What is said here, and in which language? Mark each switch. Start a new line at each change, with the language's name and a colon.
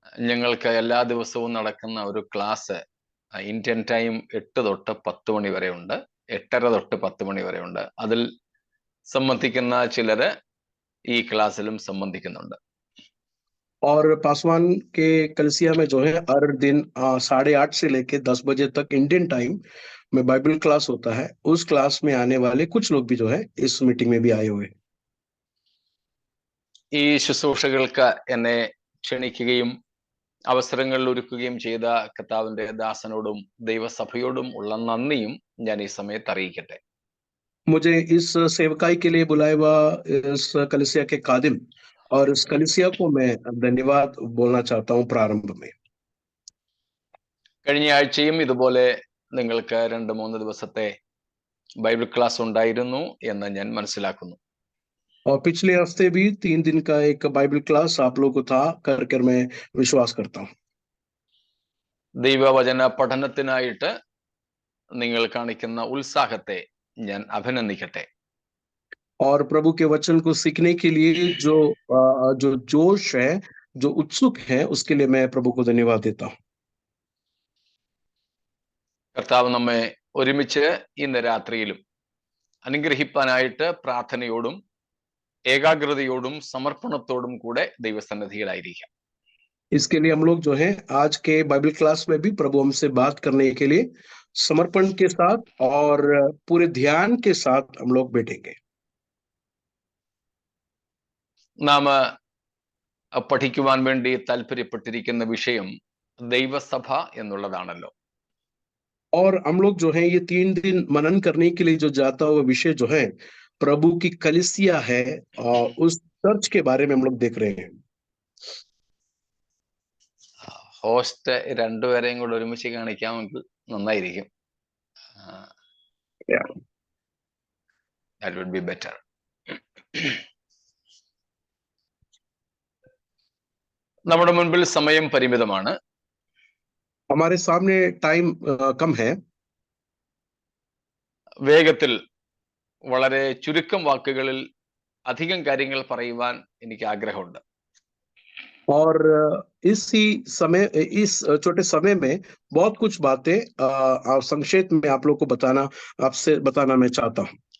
Malayalam: ഞങ്ങൾക്ക് എല്ലാ ദിവസവും നടക്കുന്ന ഒരു ക്ലാസ് ഇന്ത്യൻ ടൈം 8 തൊട്ട് 10 മണി വരെ ഉണ്ട്, 8:30 തൊട്ട് 10 മണി വരെ ഉണ്ട്. അതിൽ സംബന്ധിക്കുന്ന ചിലര് ഈ ക്ലാസ്സിലും സംബന്ധിക്കുന്നുണ്ട്.
Hindi: और पासवान के कलसिया में जो है हर दिन 8:30 से लेके 10 बजे तक इंडियन टाइम में बाइबल क्लास होता है. उस क्लास में आने वाले कुछ लोग भी जो है इस मीटिंग में भी आए हुए हैं.
Malayalam: ഈ ശുശ്രൂഷകൾക്ക് എന്നെ ക്ഷണിക്കുകയും അവസരങ്ങൾ ഒരുക്കുകയും ചെയ്ത കർത്താവിന്റെ ദാസനോടും ദൈവസഭയോടും ഉള്ള നന്ദിയും ഞാൻ ഈ സമയത്ത് അറിയിക്കട്ടെ.
Hindi: मुझे इस सेवकाई के लिए बुलाया हुआ इस कलीसिया के खादिम और इस कलीसिया को मैं धन्यवाद बोलना चाहता हूँ प्रारंभ में.
Malayalam: കഴിഞ്ഞ ആഴ്ചയും ഇതുപോലെ നിങ്ങൾക്ക് 2-3 ദിവസത്തെ ബൈബിൾ ക്ലാസ് ഉണ്ടായിരുന്നു എന്ന് ഞാൻ മനസ്സിലാക്കുന്നു.
Hindi: और पिछले हफ्ते भी 3 दिन का एक बाइबल क्लास आप लोगों को था कर मैं विश्वास करता हूँ.
Malayalam: ദൈവവചന പഠനത്തിനായിട്ട് നിങ്ങൾ കാണിക്കുന്ന ഉത്സാഹത്തെ ഞാൻ അഭിനന്ദിക്കട്ടെ.
Hindi: और प्रभु के वचन को सीखने के लिए जो जोश है, जो उत्सुक है, उसके लिए मैं प्रभु को धन्यवाद देता हूँ.
Malayalam: കർത്താവ് നമ്മെ ഒരുമിച്ച് ഇന്ന് രാത്രിയിലും അനുഗ്രഹിപ്പാനായിട്ട് പ്രാർത്ഥനയോടും ഏകാഗ്രതയോടും സമർപ്പണത്തോടും കൂടെ ദൈവസന്നിധിയിലായിരിക്കാം.
Hindi: इसके लिए हम लोग जो है आज के बाइबल क्लास में भी प्रभु हमसे बात करने के लिए समर्पण के साथ और पूरे ध्यान के साथ हम लोग बैठेंगे।
Malayalam: നാം പഠിക്കുവാൻ വേണ്ടി താല്പര്യപ്പെട്ടിരിക്കുന്ന വിഷയം ദൈവസഭ എന്നുള്ളതാണല്ലോ.
Hindi: और हम लोग जो है ये 3 दिन मनन करने के लिए जो जाता हुआ विषय जो है प्रभु की कलीसिया है और उस चर्च के बारे में हम लोग देख रहे हैं।
Malayalam: ഹോസ്റ്റ് രണ്ടുപേരെയും കൂടെ ഒരുമിച്ച് കാണിക്കാമെങ്കിൽ നന്നായിരിക്കും.
English: That would be better.
Malayalam: നമ്മുടെ മുൻപിൽ സമയം പരിമിതമാണ്.
Hindi: हमारे सामने टाइम कम है.
Malayalam: വേഗത്തിൽ വളരെ ചുരുക്കം വാക്കുകളിൽ അധികം കാര്യങ്ങൾ പറയുവാൻ എനിക്ക് ആഗ്രഹമുണ്ട്.
Hindi: और इसी समय इस छोटे समय में बहुत कुछ बातें संक्षेप में आप लोग को आपसे बताना मैं चाहता हूँ.